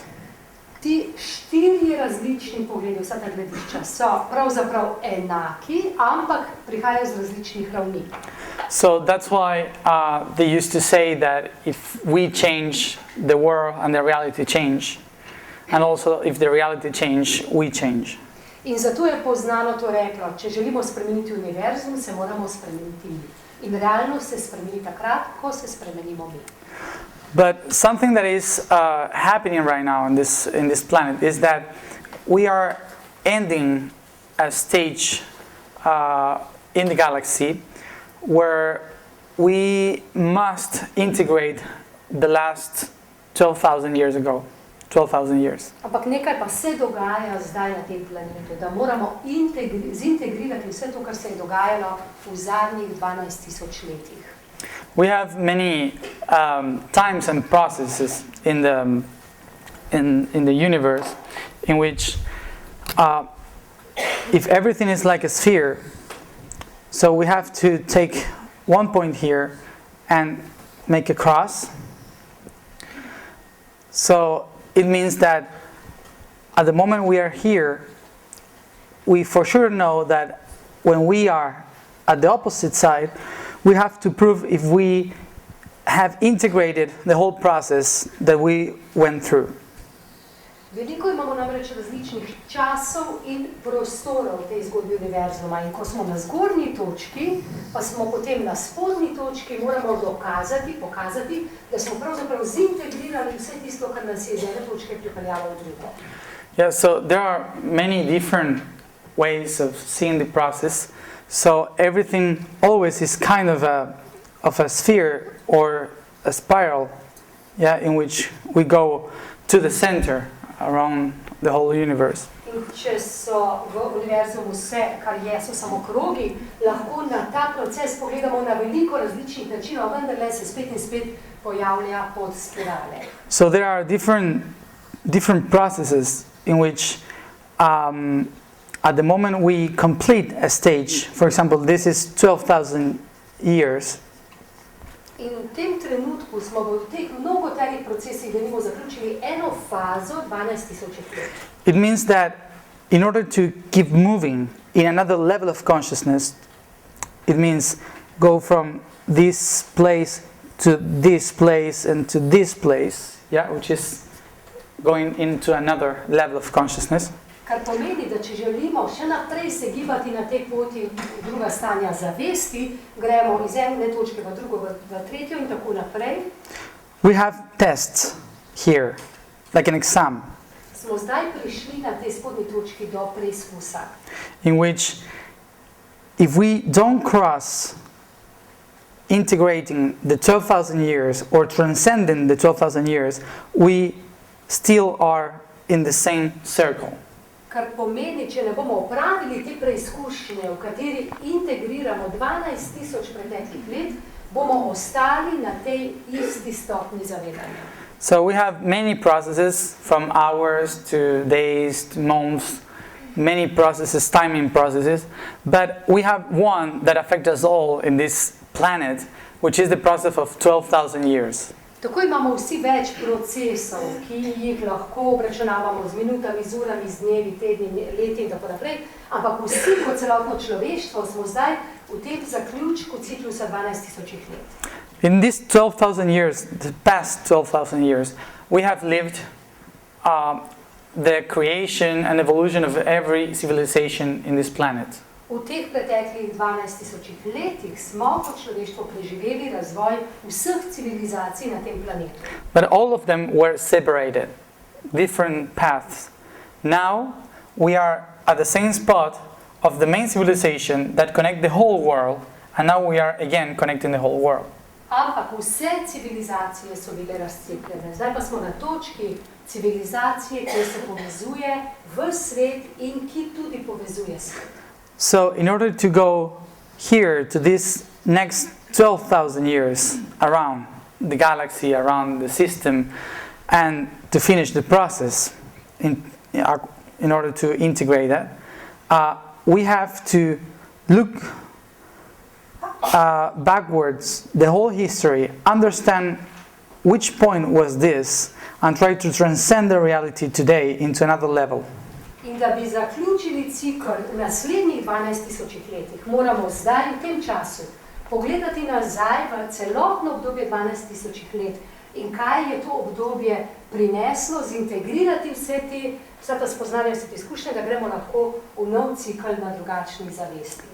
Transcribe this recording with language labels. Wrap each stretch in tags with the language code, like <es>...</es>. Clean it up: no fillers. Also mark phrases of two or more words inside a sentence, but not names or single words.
<sl>Ti 4 različni pogledi, vsa ta gledišča, so pravzaprav enaki, ampak prihajajo z različnih ravni.</sl> <en>So that's why they used to say that if we change, the world and the reality change. And also if the reality change, we change.</en> <sl>In zato je poznano to reklo, če želimo spremeniti univerzum, se moramo spremeniti mi. In realnost se spremeni takrat, ko se spremenimo mi.</sl> <en>But something that is happening right now in this planet is that we are ending a stage in the galaxy where we must integrate the last 12,000 years ago. 12,000 years.</en> <sl>Ampak nekaj pa se dogaja zdaj na tem planetu, da moramo zintegrirati vse to, kar se je dogajalo v zadnjih 12,000 letih.</sl> <en>We have many times and processes in the universe in which if everything is like a sphere, so we have to take one point here and make a cross. So it means that at the moment we are here, we for sure know that when we are at the opposite side, we have to prove if we have integrated the whole process that we went through.</en> <sl>Veliko imamo namreč različnih časov in prostorov v tej zgodbi univerzuma. In ko smo na zgornji točki, pa smo potem na spodnji točki, moramo pokazati, da smo pravzaprav zintegrirali vse tisto, kar nas je iz ene točke pripeljalo v drugo.</sl> <en>Yeah, so there are many different ways of seeing the process. So everything always is kind of a sphere or a spiral, yeah, in which we go to the center around the whole universe.</en> <sl>In če so v univerzumu vse, kar je, so samo krogi, lahko na ta proces pogledamo na veliko različnih načinov, vendarle se spet in spet pojavlja pod spirale.</sl> <en>So there are different processes in which at the moment we complete a stage, for example, this is 12,000 years,</en> <sl>In v tem trenutku smo v teh mnogoterih procesih denimo zaključili eno fazo 12,000 let.</sl> <en>It means that in order to keep moving in another level of consciousness, it means go from this place to this place and to this place, yeah, which is going into another level of consciousness.</en> <sl>Kar pomeni, da če želimo še naprej se gibati na tej poti v druga stanja zavesti, gremo iz ene točke v drugo, v tretjo in tako naprej.</sl> <en>We have tests here, like an exam,</en> <sl>Smo zdaj prišli na tej spodnji točki do preizkusa,</sl> <en>in which if we don't cross integrating the 12,000 years or transcending the 12,000 years, we still are in the same circle.</en> <sl>kar pomeni, če ne bomo opravili te preizkušnje, v kateri integriramo 12,000 preteklih let, bomo ostali na tej isti stopni zavedanja.</sl> <en>So we have many processes, from hours to days to months, many processes, timing processes, but we have one that affects us all in this planet, which is the process of 12,000 years.</en> <sl>Tako imamo vsi več procesov, ki jih lahko obračunavamo z minutami, z urami, z dnevi, tedni, leti in tako naprej, ampak vsi kot celotno človeštvo smo zdaj v tem zaključku ciklusa 12,000 let.</sl> <en>In these 12,000 years, the past 12,000 years, we have lived the creation and evolution of every civilization in this planet.</en> <sl>V teh preteklih 12,000 letih smo kot človeštvo preživeli razvoj vseh civilizacij na tem planetu.</sl> <en>But all of them were separated, different paths. Now we are at the same spot of the main civilization that connect the whole world, and now we are again connecting the whole world.</en> <sl>Ampak vse civilizacije so bile razcepljene. Zdaj pa smo na točki civilizacije, ki se povezuje v svet in ki tudi povezuje svet.</sl> <en>So in order to go here to this next 12,000 years around the galaxy, around the system, and to finish the process, in order to integrate that, we have to look backwards the whole history, understand which point was this, and try to transcend the reality today into another level.</en> <sl>In da bi zaključili cikl v naslednjih 12,000 letih, moramo zdaj v tem času pogledati nazaj v celotno obdobje 12,000 let in kaj je to obdobje prineslo, zintegrirati vsa ta spoznanja, vse te izkušnje, da gremo lahko v nov cikl na drugačni zavesti.</sl>